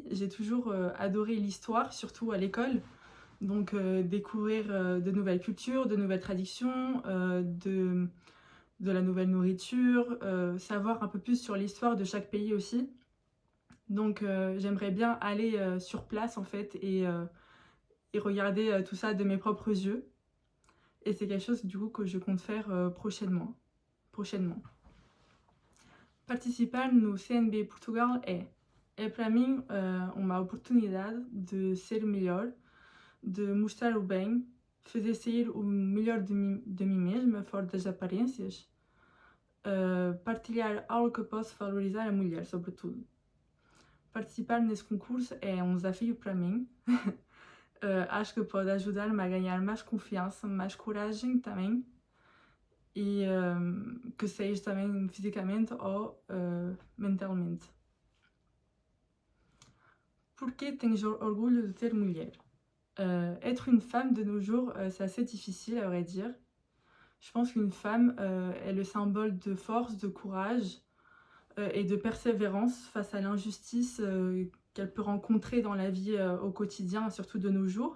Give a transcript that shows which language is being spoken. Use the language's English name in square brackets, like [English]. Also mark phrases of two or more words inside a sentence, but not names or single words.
[French] J'ai toujours, adoré l'histoire, surtout à l'école. Donc découvrir, de nouvelles cultures, de nouvelles traditions, de la nouvelle nourriture, savoir un peu plus sur l'histoire de chaque pays aussi. Donc j'aimerais bien aller, sur place en fait et regarder, tout ça de mes propres yeux et c'est quelque chose du coup que je compte faire, prochainement. [Portuguese] Participar no CNB Portugal é para mim, uma oportunidade de ser melhor, de mostrar o bem, fazer sair o melhor de mim mesma, fora das aparências, partilhar algo que possa valorizar a mulher, sobretudo. Participar nesse concurso é um desafio para mim. Acho que pode ajudar-me a ganhar mais confiança, mais coragem também. E que seja também fisicamente ou mentalmente. Pourquoi tens orgulho de ser mulher? [French] Être une femme de nos jours, c'est assez difficile à vrai dire. Je pense qu'une femme est le symbole de force, de courage et de persévérance face à l'injustice qu'elle peut rencontrer dans la vie au quotidien, surtout de nos jours.